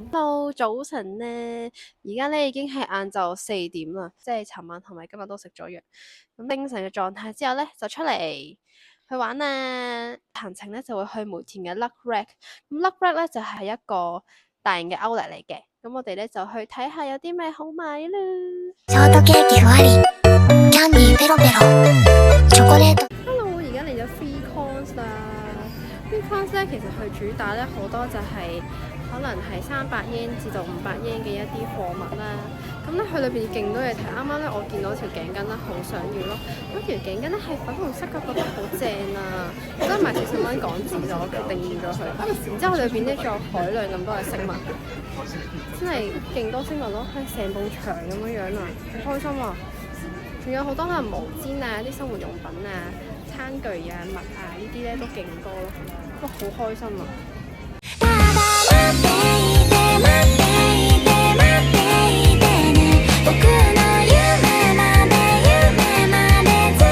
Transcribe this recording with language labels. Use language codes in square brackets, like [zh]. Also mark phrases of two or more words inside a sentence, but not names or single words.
[yue] Hello，早晨呢，而家咧已經係晏晝4點啦，即係尋晚同埋今日都食咗藥，咁精神嘅狀態之後咧就出嚟去玩啦。行程咧就會去梅田嘅 Luck Rack， 咁 Luck Rack 咧就係一個大型嘅 outlet 嚟嘅，咁我哋咧就去睇下有啲咩好買啦。 [ja] ショートケーキふわり、キャンディーペロペロ、チョコレート。Hello， [yue] 而家嚟咗 Free Coins 啦。Free Coins 咧其實佢主打咧好多就係可能係300yen至到500yen嘅一啲貨物啦。咁咧佢裏邊勁多嘢睇，啱啱咧我見到條頸巾咧好想要咯，嗰條頸巾咧係粉紅色嘅，覺得好正啊，都係賣40蚊港紙就我定義咗佢。然之後裏邊咧仲有海量咁多嘅飾物，真係勁多飾物咯，係成埲牆咁樣啊，好開心啊！仲有好多可能毛氈啊、啲生活用品啊、餐具啊、襪啊呢啲咧都勁多咯，都好開心啊！ [ja] 僕の夢まで夢まで